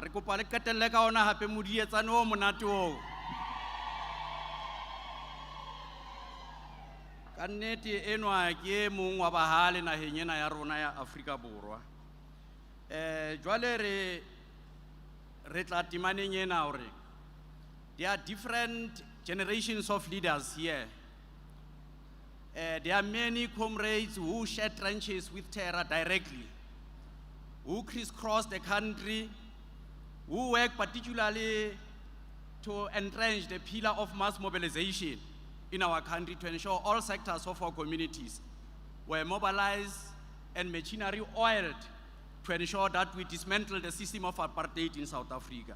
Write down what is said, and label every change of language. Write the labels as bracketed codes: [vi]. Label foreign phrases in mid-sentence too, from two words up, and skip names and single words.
[st] Re kopa le qetelle ka ona hape modietsane o monate o. Ka nnete enwa ke e mong wa bahale naheng ena ya rona ya Afrika Borwa. Jwale re tla temaneng ena hore [en] there are different generations of leaders here. There are many comrades who share trenches with terror directly, who crisscross the country, who work particularly to entrench the pillar of mass mobilization in our country to ensure all sectors of our communities were mobilized and machinery oiled to ensure that we dismantle the system of apartheid in South Africa.